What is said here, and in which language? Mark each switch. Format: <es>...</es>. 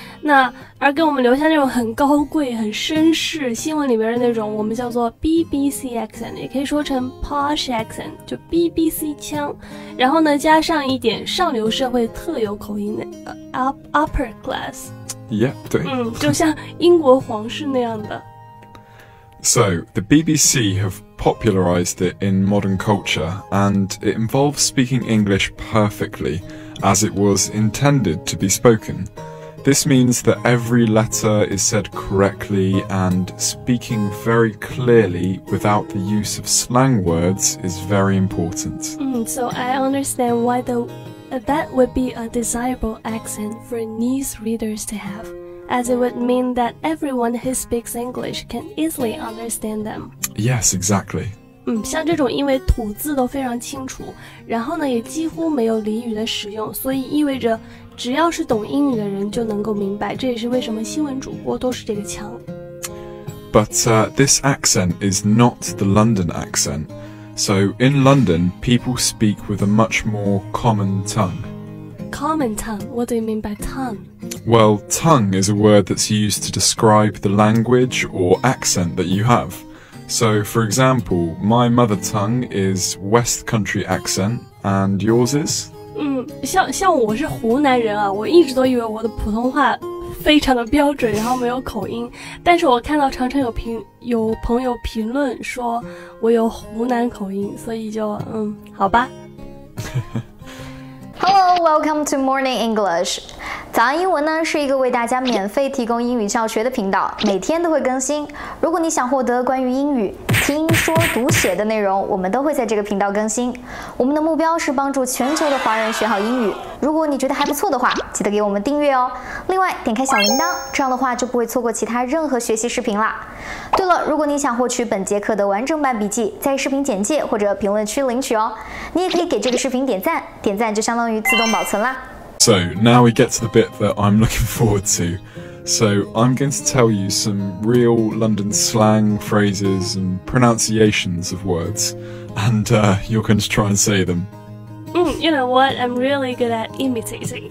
<zh>那而给我们留下那种很高贵、很绅士，新闻里边的那种，我们叫做</zh> <en>BBC accent，</en> <zh>也可以说成</zh> <en>posh accent，</en> <zh>就 BBC 腔。然后呢，加上一点上流社会特有口音的</zh> <en>upper class。 Yeah,</en> <zh>对。就像英国皇室那样的。</zh> <en>So, the BBC have popularised it in modern culture, and it involves speaking English perfectly, as it was intended to be spoken. This means that every letter is said correctly, and speaking very clearly without the use of slang words is very important. So I understand why that would be a desirable accent for news readers to have, as it would mean that everyone who speaks English can easily understand them. Yes, exactly.</en> <zh>像这种因为吐字都非常清楚，然后呢也几乎没有俚语的使用，所以意味着只要是懂英语的人就能够明白，这也是为什么新闻主播都是这个腔。</zh> <en>But this accent is not the London accent. So in London, people speak with a much more common tongue. Common tongue? What do you mean by tongue? Well, tongue is a word that's used to describe the language or accent that you have. So, for example, my mother tongue is West Country accent, and yours is?</en> <zh>像我是湖南人啊，我一直都以为我的普通话非常的标准，然后没有口音。但是我看到常常有朋友评论说我有湖南口音，所以就好吧。</zh> <en>Hello, welcome to Morning English.</en> <zh>早安英文呢是一个为大家免费提供英语教学的频道，每天都会更新。如果你想获得关于英语听说读写的内容，我们都会在这个频道更新。我们的目标是帮助全球的华人学好英语。如果你觉得还不错的话，记得给我们订阅哦。另外，点开小铃铛，这样的话就不会错过其他任何学习视频啦。对了，如果你想获取本节课的完整版笔记，在视频简介或者评论区领取哦。你也可以给这个视频点赞，点赞就相当于自动保存啦。</zh> <en>So now we get to the bit that I'm looking forward to. So I'm going to tell you some real London slang phrases and pronunciations of words, and you're going to try and say them. You know what? I'm really good at imitating.</en>